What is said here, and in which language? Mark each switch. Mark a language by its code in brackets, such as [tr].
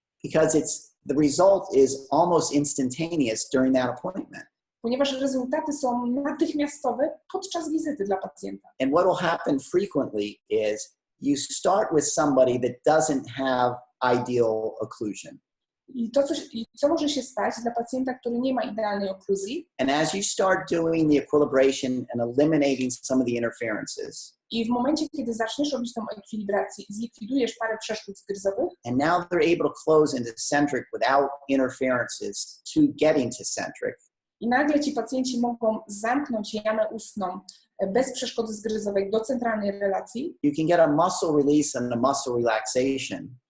[en] Because the result is almost instantaneous during that appointment. [pl] Ponieważ rezultaty są natychmiastowe podczas wizyty dla pacjenta. [en] And what will happen frequently is you start with somebody that doesn't have ideal occlusion. [pl] I co może się stać dla pacjenta, który nie ma idealnej okluzji? [en] And as you start doing the equilibration and eliminating some of the interferences, [pl] i w momencie, kiedy zaczniesz robić tą ekwilibrację i zlikwidujesz parę przeszkód zgryzowych, [en] and now they're able to close into centric without interferences to getting to centric, [pl] i nagle ci pacjenci mogą zamknąć jamę ustną bez przeszkody zgryzowej do centralnej relacji, [en] you can get a muscle release and a muscle relaxation.